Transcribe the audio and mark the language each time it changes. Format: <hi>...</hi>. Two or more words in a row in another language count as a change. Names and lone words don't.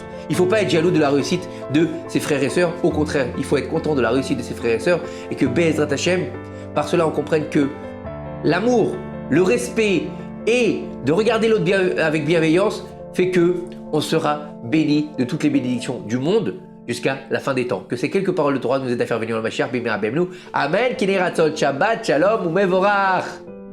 <fr>Il ne faut pas être jaloux de la réussite de ses frères et sœurs. Au contraire, il faut être content de la réussite de ses frères et sœurs et que</fr> <he>בעזרת השם,</he> <fr>par cela on comprenne que l'amour, le respect et de regarder l'autre avec bienveillance fait que on sera béni de toutes les bénédictions du monde jusqu'à la fin des temps. Que ces quelques paroles de Torah nous aident à faire venir le Mashiach.</fr> <he>במהרה בימינו. אמן. כן יהי רצון. שבת שלום ומבורך.</he>